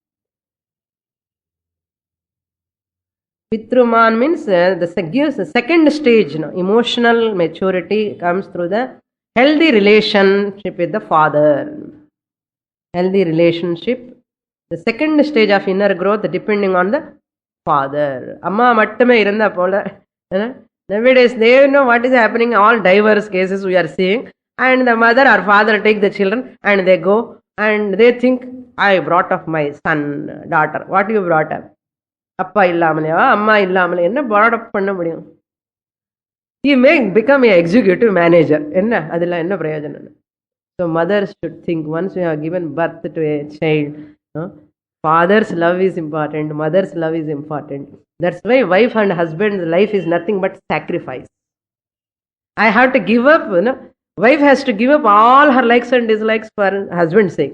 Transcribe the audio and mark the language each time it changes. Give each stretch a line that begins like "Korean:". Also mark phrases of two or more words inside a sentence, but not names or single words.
English: Pitruman means the second stage. Emotional maturity comes through the healthy relationship with the father. Healthy relationship. The second stage of inner growth depending on the father.
Tamil: அம்மா மட்டுமே இருந்த போல.
English: Nowadays they know what is happening. All diverse cases we are seeing. And the mother or father take the children and they go and they think, I brought up my son, daughter. What you brought up?
Tamil: அப்பா இல்லாமலேயா, அம்மா இல்லாமலே.
English: Enna brought up
Tamil: பண்ண முடியும்?
English: He may become an executive manager.
Tamil: என்ன அதில்ல என்ன பிரயோஜனம்?
English: So mothers should think, once you have given birth to a child, father's love is important, mother's love is important. That's why wife and husband's life is nothing but sacrifice. I have to give up, wife has to give up all her likes and dislikes for husband's sake.